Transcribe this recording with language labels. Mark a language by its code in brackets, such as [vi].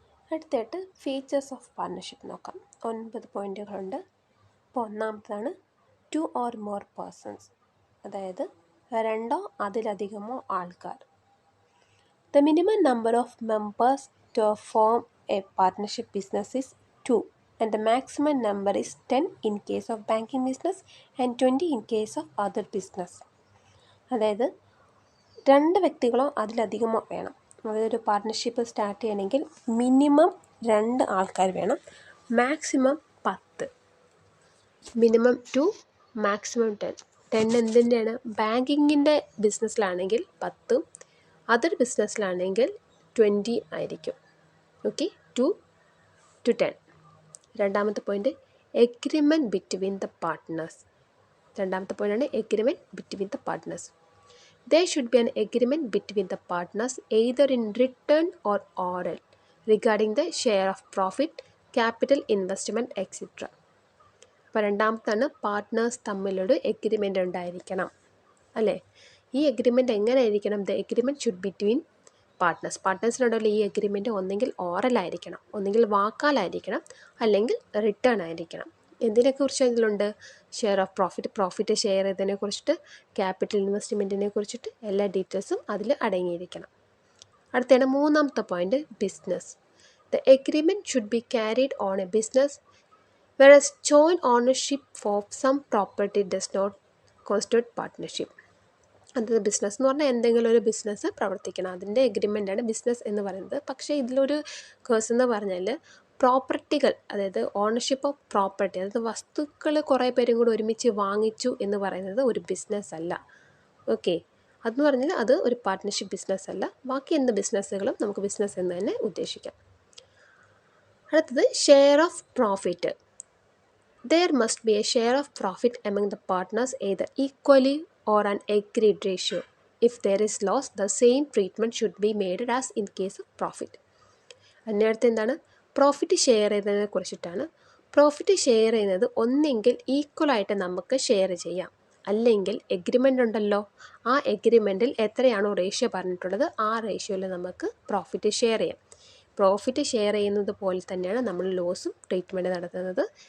[ml] അടുത്തായിട്ട് features of partnership നോക്കാം. 9 പോയിൻറ്റുകളുണ്ട്. അപ്പോൾ ഒന്നാമതാണ് [en] 2 or more persons, [ml] അതായത് 2 അതിലധികമോ ആൾക്കാർ. [en] The minimum number of members to form a partnership business is 2 and the maximum number is 10 in case of banking business and 20 in case of other business. [ml] അതായത് 2 വ്യക്തികളോ അതിലധികമോ വേണം. അതായത് ഒരു പാർട്ട്ണർഷിപ്പ് സ്റ്റാർട്ട് ചെയ്യണമെങ്കിൽ minimum 2 ആൾക്കാർ വേണം, മാക്സിമം 10. Minimum 2, maximum 10. 10 എന്തിൻ്റെയാണ്? ബാങ്കിങ്ങിൻ്റെ ബിസിനസ്സിലാണെങ്കിൽ 10, അതർ ബിസിനസ്സിലാണെങ്കിൽ 20 ആയിരിക്കും. Okay, [en] 2 to 10. [ml] രണ്ടാമത്തെ point, [en] Agreement between the partners. [ml] രണ്ടാമത്തെ പോയിൻ്റാണ് [en] Agreement between the partners. There should be an agreement between the partners either in written or oral regarding the share of profit, capital investment, etc. [ml] അപ്പോൾ രണ്ടാമത്താണ് partners തമ്മിലൊരു agreement ഉണ്ടായിരിക്കണം അല്ലേ. ഈ agreement എങ്ങനെ ആയിരിക്കണം? [en] The agreement should between partners. [ml] പാർട്ട്നേഴ്സിനോടുള്ള ഈ agreement ഒന്നെങ്കിൽ ഓറലായിരിക്കണം, ഒന്നെങ്കിൽ വാക്കാലായിരിക്കണം, അല്ലെങ്കിൽ റിട്ടേൺ ആയിരിക്കണം. എന്തിനെക്കുറിച്ച് ഇതിലുണ്ട്? ഷെയർ ഓഫ് പ്രോഫിറ്റ് ഷെയർ ചെയ്തതിനെ കുറിച്ചിട്ട്, ക്യാപിറ്റൽ ഇൻവെസ്റ്റ്മെൻറ്റിനെ കുറിച്ചിട്ട് എല്ലാ ഡീറ്റെയിൽസും അതിൽ അടങ്ങിയിരിക്കണം. അടുത്തതാണ് മൂന്നാമത്തെ point, business. [en] The agreement should be carried on a business whereas joint ownership of some property does not constitute partnership. [ml] അതായത് ബിസിനസ് എന്ന് പറഞ്ഞാൽ എന്തെങ്കിലും ഒരു ബിസിനസ് പ്രവർത്തിക്കണം, അതിൻ്റെ എഗ്രിമെൻ്റാണ് ബിസിനസ് എന്ന് പറയുന്നത്. പക്ഷേ ഇതിലൊരു കേസ് എന്ന് പറഞ്ഞാൽ പ്രോപ്പർട്ടികൾ, അതായത് ഓണർഷിപ്പ് ഓഫ് പ്രോപ്പർട്ടി, അതായത് വസ്തുക്കൾ കുറേ പേരും കൂടി ഒരുമിച്ച് വാങ്ങിച്ചു എന്ന് പറയുന്നത് ഒരു ബിസിനസ് അല്ല. ഓക്കെ, അതെന്ന് പറഞ്ഞാൽ അത് ഒരു പാർട്ട്ണർഷിപ്പ് ബിസിനസ് അല്ല. ബാക്കി എന്ത് ബിസിനസ്സുകളും നമുക്ക് ബിസിനസ് എന്ന് തന്നെ ഉദ്ദേശിക്കാം. അടുത്തത് share of profit. [en] There must be a share of profit among the partners either equally or an agreed ratio. If there is loss, the same treatment should be made as in case of profit. [ml] അതിനടുത്ത് എന്താണ്? Profit share ചെയ്തതിനെ കുറിച്ചിട്ടാണ്. Profit share ചെയ്യുന്നത് ഒന്നെങ്കിൽ ഈക്വലായിട്ട് നമുക്ക് share ചെയ്യാം, അല്ലെങ്കിൽ agreement ഉണ്ടല്ലോ, ആ എഗ്രിമെൻറ്റിൽ എത്രയാണോ റേഷ്യോ പറഞ്ഞിട്ടുള്ളത് ആ റേഷ്യോയിൽ നമുക്ക് പ്രോഫിറ്റ് ഷെയർ ചെയ്യാം. പ്രോഫിറ്റ് ഷെയർ ചെയ്യുന്നത് പോലെ തന്നെയാണ് നമ്മൾ ലോസും ട്രീറ്റ്മെൻറ്റ് നടത്തുന്നത്.